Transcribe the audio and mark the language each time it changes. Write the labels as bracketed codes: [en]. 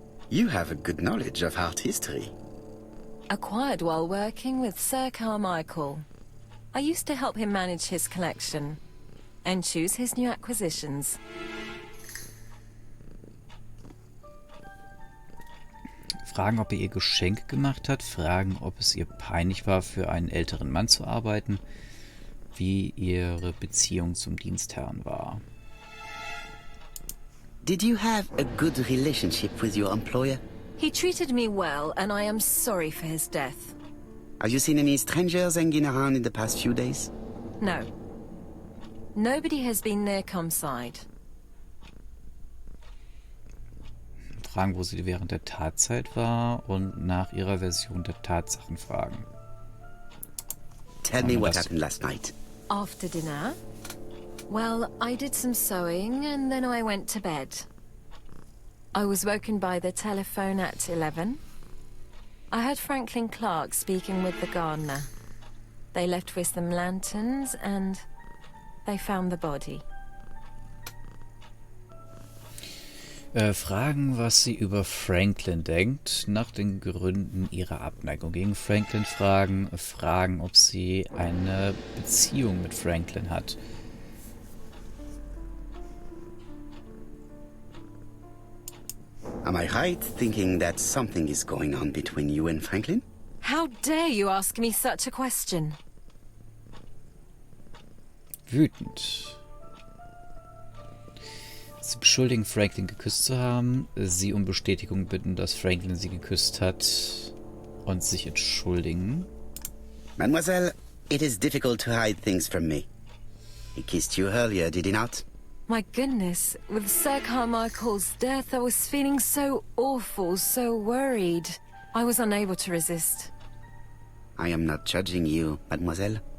[en] You have a good knowledge of art history. Acquired while working with Sir Carmichael. I used to help him manage his collection and choose his new acquisitions. [de] Fragen, ob er ihr Geschenk gemacht hat. Fragen, ob es ihr peinlich war, für einen älteren Mann zu arbeiten. Wie ihre Beziehung zum Dienstherrn war. [en] Did you have a good relationship with your employer? He treated me well, and I am sorry for his death. Have you seen any strangers hanging around in the past few days? No. Nobody has been near Comside. [de] Fragen, wo sie während der Tatzeit war und nach ihrer Version der Tatsachen fragen. [en] Tell me what happened last night. After dinner? Well, I did some sewing, and then I went to bed. I was woken by the telephone at 11. I heard Franklin Clark speaking with the gardener. They left with some lanterns, and they found the body. [de] Fragen, was sie über Franklin denkt, nach den Gründen ihrer Abneigung gegen Franklin fragen, ob sie eine Beziehung mit Franklin hat. [en] Am I right thinking that something is going on between you and Franklin? How dare you ask me such a question? [de] Wütend. Sie beschuldigen Franklin geküsst zu haben, sie um Bestätigung bitten, dass Franklin sie geküsst hat und sich entschuldigen. [en] Mademoiselle, it is difficult to hide things from me. He kissed you earlier, did he not? My goodness, with Sir Carmichael's death, I was feeling so awful, so worried. I was unable to resist. I am not judging you, mademoiselle.